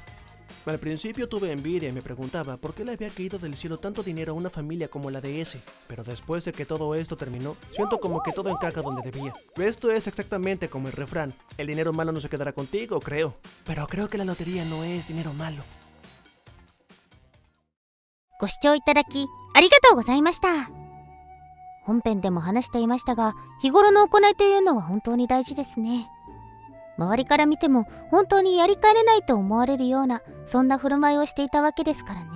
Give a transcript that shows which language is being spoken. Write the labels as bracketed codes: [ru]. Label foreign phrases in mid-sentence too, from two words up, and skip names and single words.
[es] Al principio tuve envidia y me preguntaba por qué le había caído del cielo tanto dinero a una familia como la de ese. Pero después de que todo esto terminó, siento como que todo encaja donde debía. Esto es exactamente como el refrán: el dinero malo no se quedará contigo, creo. Pero creo que la lotería no es dinero malo. [ja] ご視聴いただきありがとうございました。本編でも話していましたが、日頃の行いというのは本当に大事ですね。周りから見ても本当にやりかねないと思われるような、そんな振る舞いをしていたわけですからね。